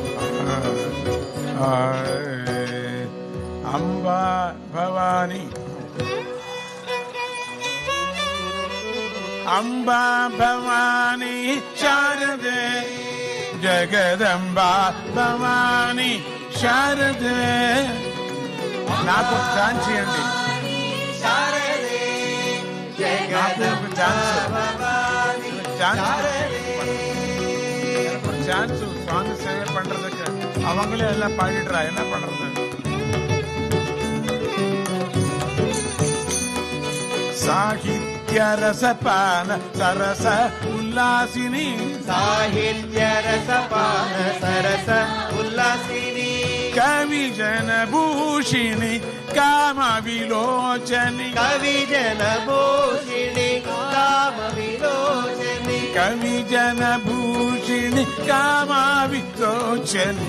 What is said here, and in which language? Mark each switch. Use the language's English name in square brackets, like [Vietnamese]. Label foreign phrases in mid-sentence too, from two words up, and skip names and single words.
[Telugu] అంబా భవాని అంబా భవాని శారదే జగదంబా భవాని శారదే నాకు ఛాన్స్ ఇవ్వండి శారదే నాకు ఒక ఛాన్స్ ఛాన్స్ [Tamil] சுவாமி சேவை பண்றதுக்கு அவங்களே எல்லாம் பாடிடுறா என்ன பண்றது [Telugu] సాహిత్య రసపాన సరస ఉల్లాసిని సాహిత్య రసపాన సరస ఉల్లాసిని కవి జన భూషిణి కామ విలోచని కవి జన భూషిణి కామ విలోచని కవి జన భూషిణి కామ విలోచని